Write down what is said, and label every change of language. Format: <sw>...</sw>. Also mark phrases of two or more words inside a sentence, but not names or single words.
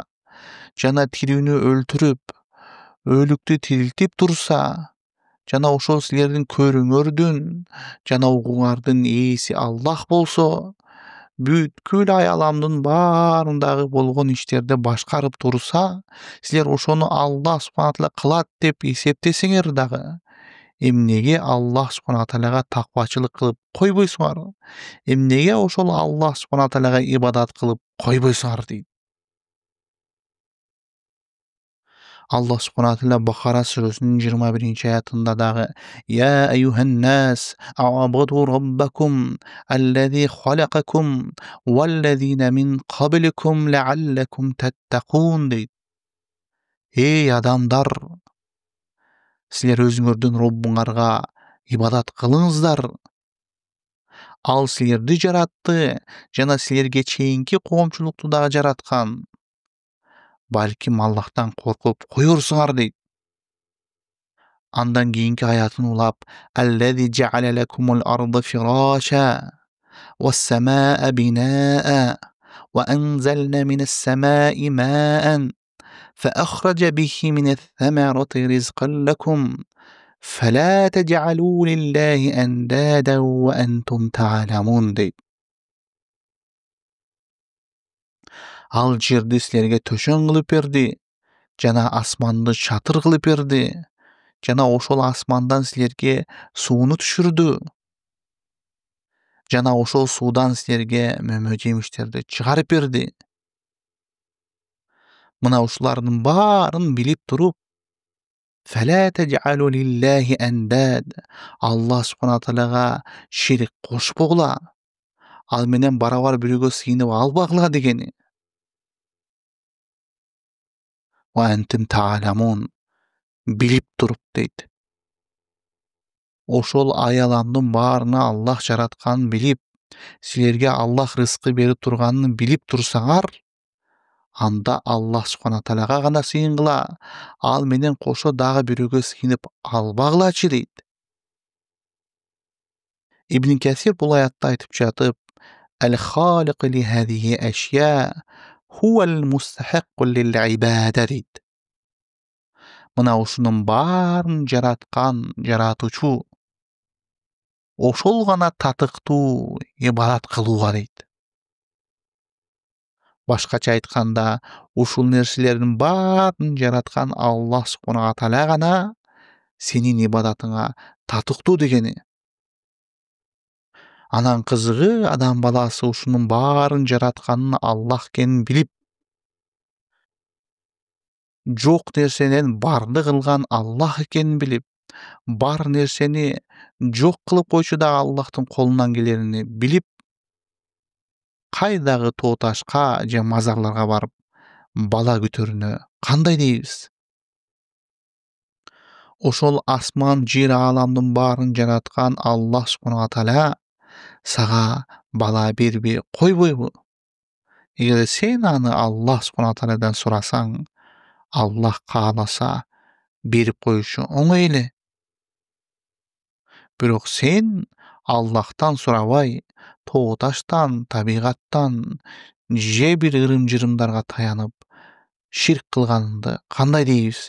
<ky>жана тирүүнү өлтүрүп, өлүктү тирилтип турса, жана ошол силердин көрүүңөрдүн жана угууңардын ээси Аллах болсо, бүткүл аяламдын баарындагы болгон иштерди башкарып турса, силер ошону</ky> <ar>الله سبحانه تعالى</ar> <ky>кылат деп эсептесеңер дагы, эмнеге</ky> <ar>الله سبحانه تعالى</ar> <ky>таквачылык кылып койбойсуңар? Эмнеге ошол</ky> <ar>الله سبحانه تعالى</ar> <ky>ибадат кылып койбойсуңар дейт.</ky> <ar>الله سبحانه تعالى</ar> <ky>Бакара сүрөсүнүн 21-аятында дагы:</ky> <ar>"يا أيها الناس, اعبدوا ربكم الذي خلقكم والذين من قبلكم لعلكم تتقون" дейт.</ar> <ky>Эй адамдар, силер өзүңөрдүн Роббуңарга ибадат кылыңыздар. Ал силерди жаратты жана силерге чейинки коомчулукту дагы жараткан. Балким Аллахтан коркуп коерсуңар дейт. Андан кийинки аятын улап:</ky> <ar>"الذي جعل لكم الأرض فراشا والسماء بناء وأنزل من السماء ماء, فأخرج به من الثمرات رزقا لكم فلا تجعلوا لله أندادا وأنتم تعلمون" дейт.</ar> <ky>Ал жерди силерге төшөң кылып берди, жана асманды чатыр кылып берди, жана ошол асмандан силерге сууну түшүрдү, жана ошол суудан силерге мөмө жемиштерди чыгарып берди. Мына ушулардын баарын билип туруп,</ky> <ar>فلا تجعلوا لله أنداد, الله سبحانه تعالى</ar> <ky>шерик кошпогула, ал менен барабар бирөөгө сыйынып албагыла дегени.</ky> <ar>وأنتم تعلمون,</ar> <ky>билип туруп дейт. Ошол аяламдын баарына Аллах жаратканын билип, силерге Аллах рызкы берип турганын билип турсаңар, анда</ky> <ar>الله سبحانه تعالى</ar> <ky>гана сыйынгыла, ал менен кошо дагы бирөөгө сыйынып албагылачы дейт. Ибн Касир бул аятта айтып жатып:</ky> <ar>"الخالق لهذه الأشياء هو المستحق للعبادة" дейт.</ar> <ky>Мына ушунун баарын жараткан жаратуучу ошол гана татыктуу ибадат кылууга дейт. Башкача айтканда, ушул нерселердин баарын жараткан</ky> <ar>الله سبحانه تعالى</ar> <ky>гана сенин ибадатыңа татыктуу дегени. Анан кызыгы, адам баласы ушунун баарын жаратканын Аллах экенин билип, жок нерсенен барды кылган Аллах экенин билип, бар нерсени жок кылып койчу дагы Аллахтын колунан келерини билип, кайдагы тоо ташка же мазарларга барып бала күтөрүнө кандай дейбиз? Ошол асман, жер, ааламдын баарын жараткан</ky> <ar>الله سبحانه تعالى</ar> <ky>сага бала бербей койбойбу? Эгер сен аны</ky> <ar>الله سبحانه تعالى</ar> <ky>сурасаң, Аллах кааласа берип коюшу оңой эле. Бирок сен Аллахтан сурабай, тоо таштан, табигаттан же бир ырым-жырымдарга таянып, ширк кылганыңды кандай дейбиз?</ky>